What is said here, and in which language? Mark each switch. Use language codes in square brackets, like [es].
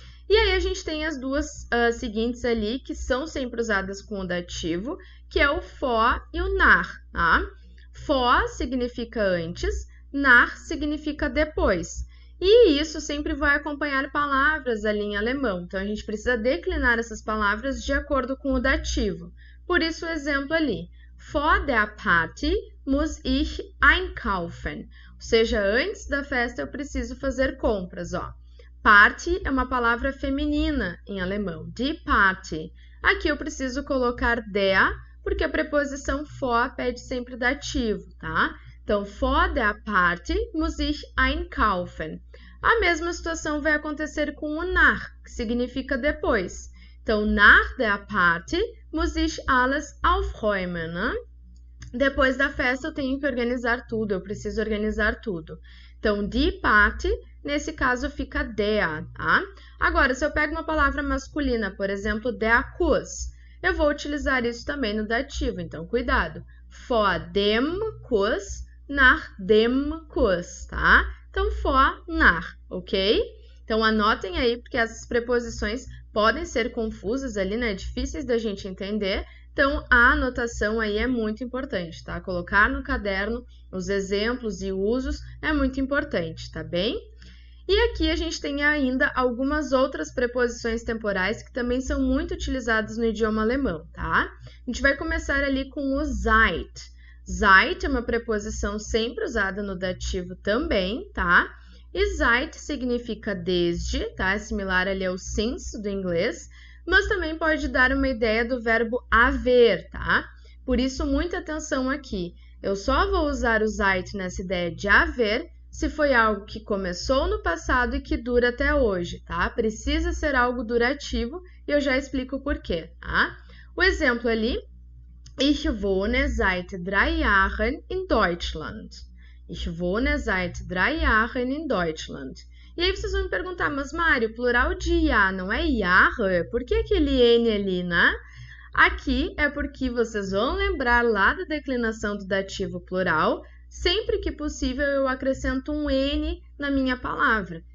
[pt] E aí a gente tem as duas seguintes ali, que são sempre usadas com o dativo, que é o vor e o nach, tá? Vor significa antes, nach significa depois. E isso sempre vai acompanhar palavras ali em alemão. Então, a gente precisa declinar essas palavras de acordo com o dativo. Por isso, o exemplo ali. [de] Vor der Party muss ich einkaufen. [pt] Ou seja, antes da festa eu preciso fazer compras, ó. Party é uma palavra feminina em alemão. [de] Die Party. [pt] Aqui eu preciso colocar der, porque a preposição vor pede sempre dativo, tá? [de] Então, vor der Party muss ich einkaufen. [pt] A mesma situação vai acontecer com o nach, que significa depois. Então, [de] nach der Party muss ich alles aufräumen, né? [pt] Depois da festa eu tenho que organizar tudo, eu preciso organizar tudo. Então, die Party, nesse caso, fica der, tá? Agora, se eu pego uma palavra masculina, por exemplo, [de] der Kuss, [pt] eu vou utilizar isso também no dativo, então, cuidado. [de] Vor dem Kuss, nach dem Kuss, tá? [pt] Então, vor, nach, ok? Então, anotem aí, porque essas preposições podem ser confusas ali, né? Difíceis da gente entender. Então, a anotação aí é muito importante, tá? Colocar no caderno os exemplos e usos é muito importante, tá bem? E aqui a gente tem ainda algumas outras preposições temporais que também são muito utilizadas no idioma alemão, tá? A gente vai começar ali com o seit. Seit é uma preposição sempre usada no dativo também, tá? E seit significa desde, tá? É similar ali ao since do inglês, mas também pode dar uma ideia do verbo haver, tá? Por isso, muita atenção aqui. Eu só vou usar o seit nessa ideia de haver se foi algo que começou no passado e que dura até hoje, tá? Precisa ser algo durativo e eu já explico o porquê, tá? O exemplo ali, [de] ich wohne seit 3 Jahren in Deutschland. Ich wohne seit 3 Jahren in Deutschland. [pt] E aí vocês vão me perguntar, mas Mário, plural de Jahr não é Jahre? Por que aquele N ali, né? Aqui é porque vocês vão lembrar lá da declinação do dativo plural. Sempre que possível, eu acrescento um N na minha palavra.